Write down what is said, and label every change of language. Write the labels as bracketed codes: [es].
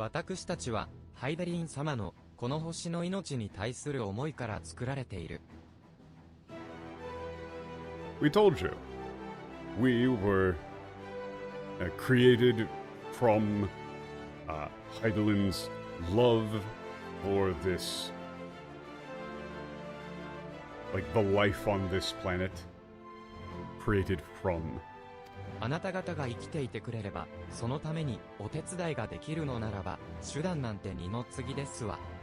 [ja] 私たちはハイデリン様のこの星の命に対する思いから作られている。 [en] We told you. We were created from Heidelin's love for this, like the life on this planet, created from. [ja] あなた方が生きていてくれれば、そのためにお手伝いができるのならば、手段なんて二の次ですわ。